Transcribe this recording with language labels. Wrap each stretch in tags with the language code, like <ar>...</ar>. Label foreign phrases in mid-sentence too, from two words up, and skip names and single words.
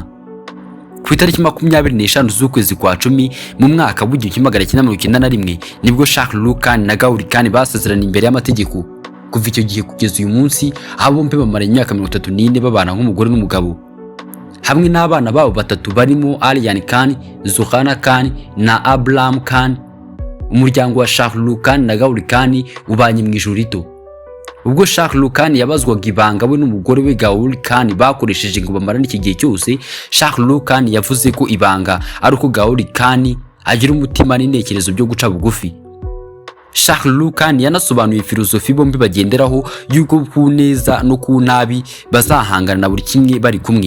<rw>Ku itariki 25 z'ukwezi kwa 10 mu mwaka w'1991 nibwo Shah Rukh Khan na Kuri Khan basezerana imbere y'amategeko. Kuva icyo gihe kugeza uyu munsi abo bombi bamara imyaka 34 babana nk'umugore n'umugabo, hamwe n'abana babo 3 barimo Aryan Khan, Zohana Khan na Abraham Khan. Umuryango wa Shah Rukh Khan na Kuri Khan ubanye mu ijuru rito. Ubwo Shah Rukh Khan yabazwaga ibanga we n'umugore we Kuri Khan bakoresheje ngo bamarane iki gihe cyose, Shah Rukh Khan yavuze ko ibanga ari uko Kuri Khan agira umutima n'intekerezo byo guca bugufi. Shah Rukh Khan yanasobanuye filosofi bombi bagenderaho y'uko ku neza no ku nabi bazahangana na buri kimwe bari kumwe.</rw>